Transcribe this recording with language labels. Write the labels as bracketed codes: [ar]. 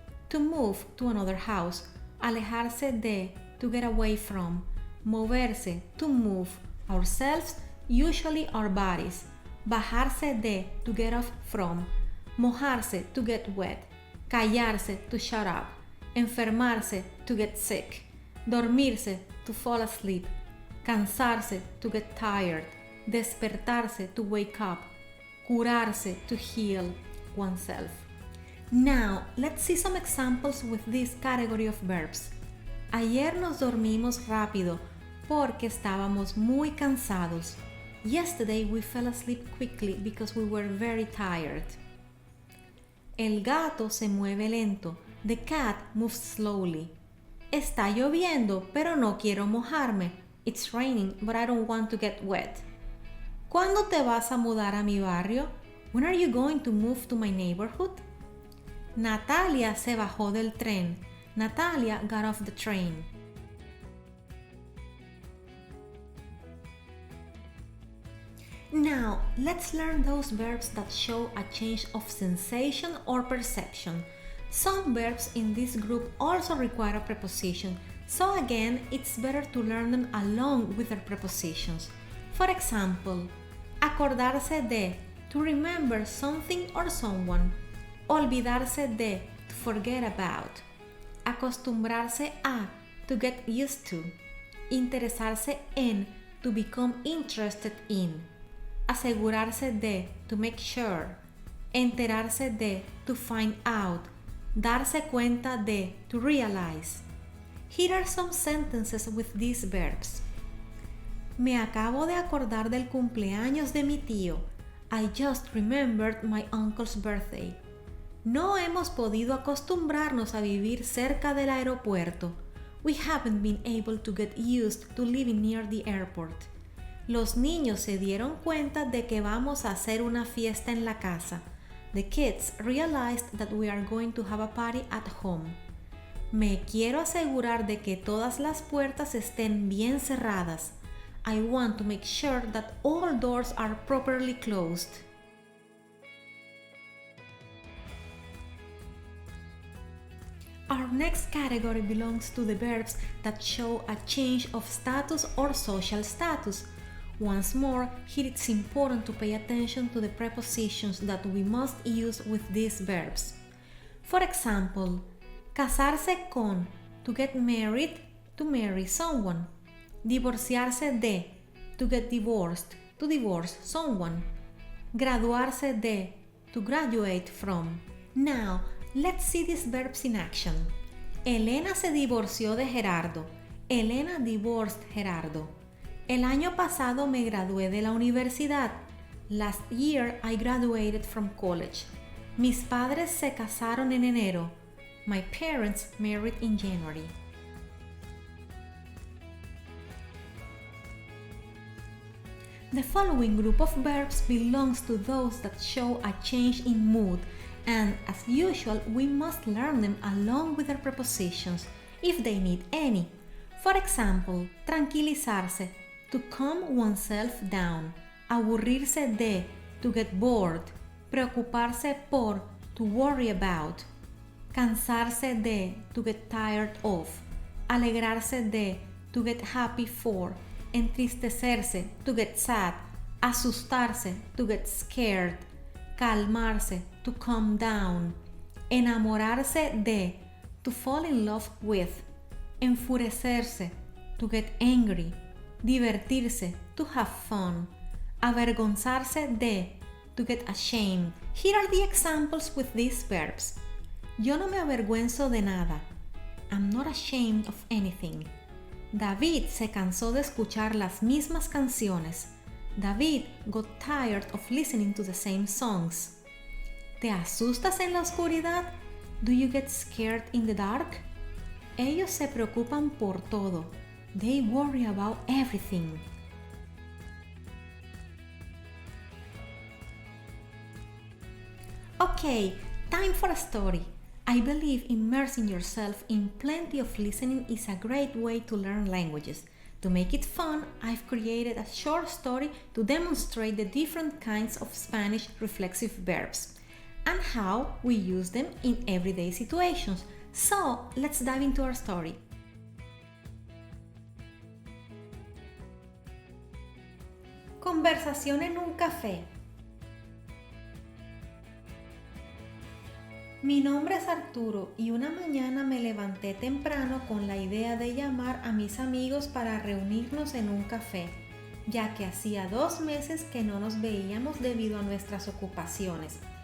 [en] to move to another house, alejarse de, to get away from, moverse, to move, ourselves, usually our bodies, bajarse de, to get off from, mojarse, to get wet, callarse, to shut up, enfermarse, to get sick, dormirse, to fall asleep, cansarse, to get tired, despertarse, to wake up, curarse, to heal oneself. Now, let's see some examples with this category of verbs. [es] Ayer nos dormimos rápido porque estábamos muy cansados. [en] Yesterday we fell asleep quickly because we were very tired. [es] El gato se mueve lento. [en] The cat moves slowly. [es] Está lloviendo, pero no quiero mojarme. [en] It's raining, but I don't want to get wet. [es] ¿Cuándo te vas a mudar a mi barrio? [en] When are you going to move to my neighborhood? [es] Natalia se bajó del tren. [en] Natalia got off the train. Now, let's learn those verbs that show a change of sensation or perception. Some verbs in this group also require a preposition, so again, it's better to learn them along with their prepositions. For example, acordarse de, to remember something or someone. Olvidarse de, to forget about. Acostumbrarse a, to get used to. Interesarse en, to become interested in. Asegurarse de, to make sure. Enterarse de, to find out. Darse cuenta de, to realize. Here are some sentences with these verbs. [es] Me acabo de acordar del cumpleaños de mi tío. [en] I just remembered my uncle's birthday. [es] No hemos podido acostumbrarnos a vivir cerca del aeropuerto. [en] We haven't been able to get used to living near the airport. [es] Los niños se dieron cuenta de que vamos a hacer una fiesta en la casa. [en] The kids realized that we are going to have a party at home. [es] Me quiero asegurar de que todas las puertas estén bien cerradas. [en] I want to make sure that all doors are properly closed. Our next category belongs to the verbs that show a change of status or social status. Once more, here it's important to pay attention to the prepositions that we must use with these verbs. For example, casarse con, to get married, to marry someone. Divorciarse de, to get divorced, to divorce someone. Graduarse de, to graduate from. Now, let's see these verbs in action. [es] Elena se divorció de Gerardo. [en] Elena divorced Gerardo. [es] El año pasado me gradué de la universidad. [en] Last year I graduated from college. [es] Mis padres se casaron en enero. [en] My parents married in January. The following group of verbs belongs to those that show a change in mood, and as usual, we must learn them along with their prepositions, if they need any. For example, tranquilizarse, to calm oneself down. Aburrirse de, to get bored. Preocuparse por, to worry about. Cansarse de, to get tired of. Alegrarse de, to get happy for. Entristecerse, to get sad. Asustarse, to get scared. Calmarse, to calm down. Enamorarse de, to fall in love with. Enfurecerse, to get angry. Divertirse, to have fun. Avergonzarse de, to get ashamed. Here are the examples with these verbs. [es] Yo no me avergüenzo de nada. [en] I'm not ashamed of anything. [es] David se cansó de escuchar las mismas canciones. [en] David got tired of listening to the same songs. [es] ¿Te asustas en la oscuridad? [en] Do you get scared in the dark? [es] Ellos se preocupan por todo. [en] They worry about everything. Okay, time for a story. I believe immersing yourself in plenty of listening is a great way to learn languages. To make it fun, I've created a short story to demonstrate the different kinds of Spanish reflexive verbs and how we use them in everyday situations. So, let's dive into our story. [es] Conversación en un café. Mi nombre es Arturo y una mañana me levanté temprano con la idea de llamar a mis amigos para reunirnos en un café, ya que hacía 2 meses que no nos veíamos debido a nuestras ocupaciones.